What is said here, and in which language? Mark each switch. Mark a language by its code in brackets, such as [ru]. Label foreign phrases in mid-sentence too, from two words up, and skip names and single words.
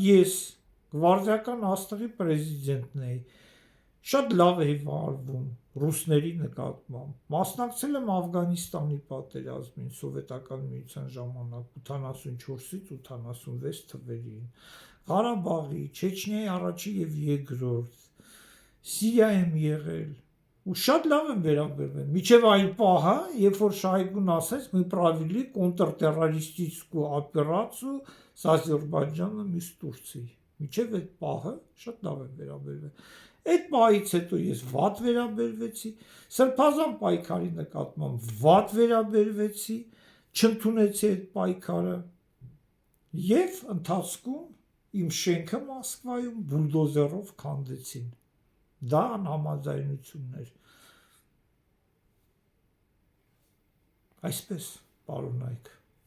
[hy] ես գվարդիական աստղի պրեզիդենտն էի, շատ լավ էի վարվում ռուսների նկատմամբ, մասնակցել եմ Աֆղանիստանի պատերազմին սովետական միության ժամանակ 84-ից 86 թվերին, Ղարաբաղի, Չեչնիայի առաջին եւ երկրորդ, Սիրիա եմ եղել ու շատ լավ եմ վերաբերվել, մինչև այն պահը, երբ որ Շայգուն ասեց, [ru] мы провели контртеррористическую операцию с Ադրբեջանում и с Турцией, [hy] մինչև այդ պահը շատ լավ եմ վերաբերվել։ Այդ պահից հետո ես վատ վերաբերվեցի, Սրբազան պայքարի նկատմամբ վատ վերաբերվեցի, չընդունեցի այդ պայքարը եւ ընթացքում իմ շենքը Մոսկվայում բուլդոզերով քանդեցին։ Դա անհամաձայնություններ։ Այսպես, պարոն Նայք։